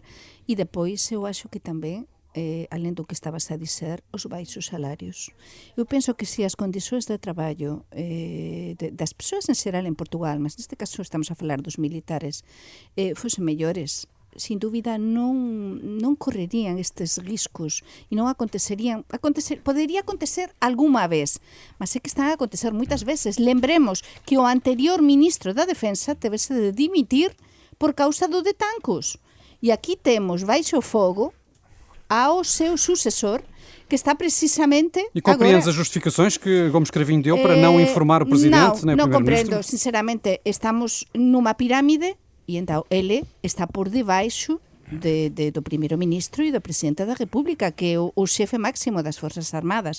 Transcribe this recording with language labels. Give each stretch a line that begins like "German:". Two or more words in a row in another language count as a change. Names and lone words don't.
Portuguese: E depois eu acho que também, além do que estabas a dizer, os baixos salários.
Galician: Eu penso que se as condições de traballo das persoas em geral em Portugal, mas neste caso estamos a falar dos militares, fossem melhores, sin dúvida non correrían estes riscos e non podería acontecer algunha vez, mas é que están a acontecer moitas veces. Lembremos que o anterior ministro da Defensa tevese de dimitir por causa do de Tancos, e aquí temos baixo fogo ao seu sucessor, que está precisamente
Portuguese: E compreendes agora... as justificações que Gomes Cravinho deu para não informar o Presidente nem o
Galician: non
Portuguese: Primeiro-Ministro?
Galician: comprendo, sinceramente, estamos numa pirámide e então ele está por debaixo do Primeiro-Ministro e do Presidente da República, que é o chefe máximo das Forças Armadas.